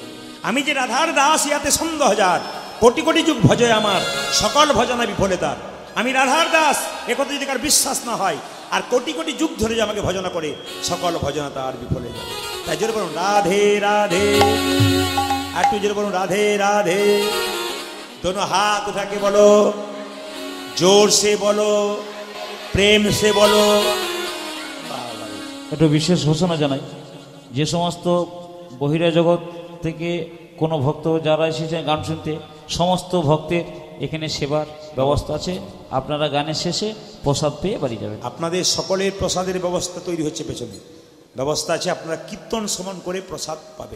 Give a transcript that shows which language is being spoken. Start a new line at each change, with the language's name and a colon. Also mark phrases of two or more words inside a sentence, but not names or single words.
Bangla: আমি যে রাধার দাস, ইয়াতে সন্দেহ হাজার, কোটি কোটি যুগ ভজয় আমার, সকল ভজনা বিফলে তার। আমি রাধার দাস, একথা যদি কার বিশ্বাস না হয়, আর কোটি কোটি যুগ ধরে যে আমাকে ভজনা করে, সকল ভজনা তার বিফলে যায়। তাই জোরে বলুন রাধে রাধে, আর একটু জোরে বলুন রাধে রাধে।
Hindi: दोनों हाथ उठा के बोलो, जोर से बोलो, प्रेम से बोलो।
Bangla: একটু বিশেষ ঘোষণা জানাই, যে সমস্ত বহিরা জগৎ থেকে কোনো ভক্ত যারা এসেছেন গান শুনতে, সমস্ত ভক্তের এখানে সেবার ব্যবস্থা আছে। আপনারা গানের শেষে প্রসাদ পেয়ে বাড়ি যাবেন। আপনাদের সকলের প্রসাদের ব্যবস্থা তৈরি হচ্ছে, পেছনে ব্যবস্থা আছে, আপনারা কীর্তন শ্রবণ করে প্রসাদ পাবেন।